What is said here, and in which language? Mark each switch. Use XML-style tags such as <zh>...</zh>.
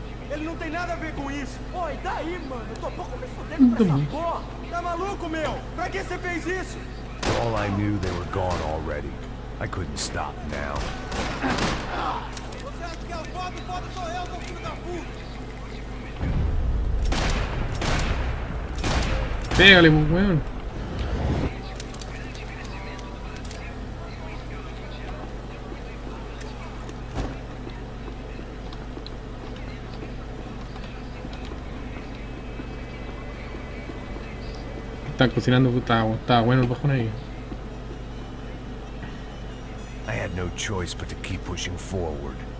<pt>Ele não tem nada a ver com isso. Oi, daí, mano? Eu tô pouco me fudendo com essa porra. Tá maluco, meu? Pra que você fez isso?</pt> <en>For all I knew, they were gone already. I couldn't stop now.</en> <pt>Você acha que é o foda? O foda sou eu, seu filho da puta.</pt> <es>Pégale, pues, weón. Están cocinando, estaba bueno el bajón ahí.</es> <en>I had no choice but to keep pushing forward.</en>